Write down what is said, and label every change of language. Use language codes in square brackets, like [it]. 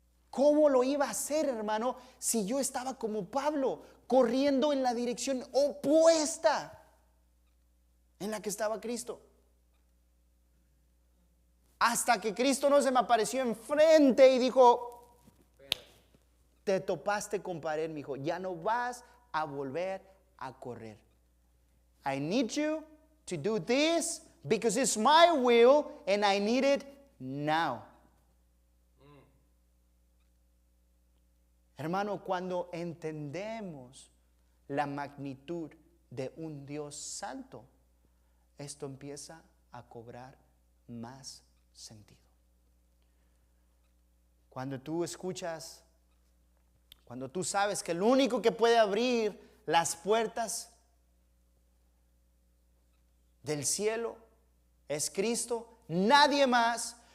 [es] ¿Cómo lo iba a hacer, hermano, si yo estaba como Pablo, corriendo en la dirección opuesta en la que estaba Cristo? Hasta que Cristo no se me apareció enfrente y dijo, te topaste con pared, mi hijo, ya no vas a volver a correr. [en] I need you to do this because it's my will and I need it now. [es] Hermano, cuando entendemos la magnitud de un Dios santo, esto empieza a cobrar más sentido. Cuando tú escuchas, cuando tú sabes que el único que puede abrir las puertas del cielo es Cristo, nadie más.